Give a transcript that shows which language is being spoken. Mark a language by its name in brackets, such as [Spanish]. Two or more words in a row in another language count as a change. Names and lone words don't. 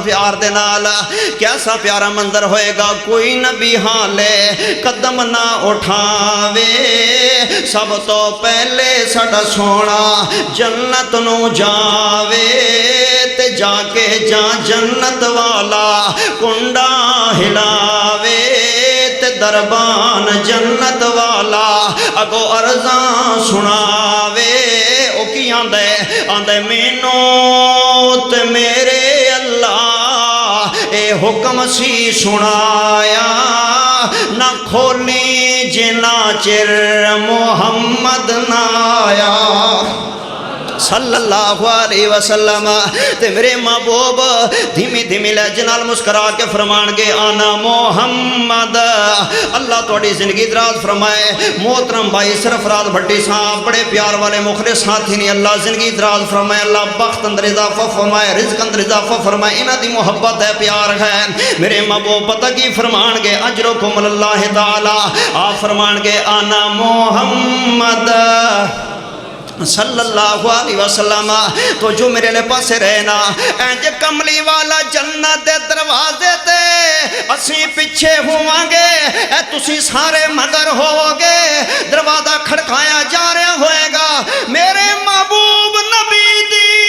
[Punjabi] پیار دے نال کیسا پیارا منظر ہوئےگا کوئی نبی حالے قدم نہ اٹھاوے سب تو پہلے ساڈا سوہنا جنت نوں جاوے تے جاکے جا جنت والا کنڈا ہلاوے تے دربان جنت والا اگو عرضاں سناوے او کی آندے مینوں تے میرے اللہ اے حکم سی سنایا نہ کھولی جنا چر محمد نہ آیا [Arabic] صلى الله عليه وسلم [Punjabi] تے میرے محبوب دھیمی دھیمی لہجے نال مسکرا کے فرمانگے آنا محمد اللہ تھوڑی زندگی دراز فرمائے محترم بھائی سرفراز بھٹی صاحب بڑے پیار والے مخلص ساتھی نے اللہ زندگی دراز فرمائے اللہ بخت اندر اضافہ فرمائے رزق اندر اضافہ فرمائے انہاں دی محبت ہے پیار ہے میرے محبوب پتا کی فرمانگے [Arabic] أجركم الله تعالى [Punjabi] آپ فرمانگے آنا محمد [Arabic] صلى الله عليه وسلم [Punjabi] تو جو میرے لے پاسے رہنا انج کملی والا جنت دے دروازے تے اسی پیچھے ہوانگے اے تسی سارے مگر ہووگے دروازہ کھڑکایا جا رہا ہوئےگا میرے محبوب نبی دی